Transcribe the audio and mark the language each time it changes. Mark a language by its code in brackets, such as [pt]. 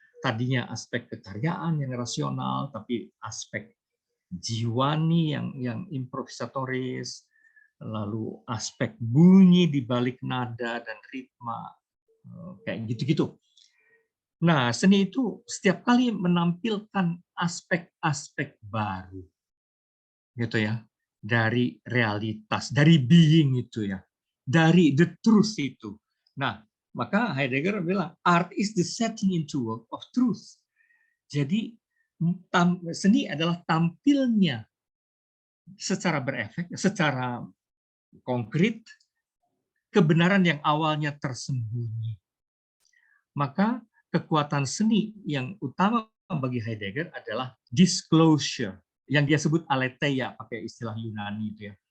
[id] Tadinya aspek kekaryaan yang rasional, tapi aspek jiwani yang improvisatoris, lalu aspek bunyi di balik nada dan ritma, kayak gitu-gitu. Nah, seni itu setiap kali menampilkan aspek-aspek baru, gitu ya, dari realitas, dari being itu ya, dari the truth itu. Nah, Maka Heidegger bilang [en] art is the setting into work of truth. [id] Jadi seni adalah tampilnya secara berefek, secara konkret kebenaran yang awalnya tersembunyi. Maka kekuatan seni yang utama bagi Heidegger adalah disclosure, yang dia sebut aletheia, pakai istilah Yunani itu ya.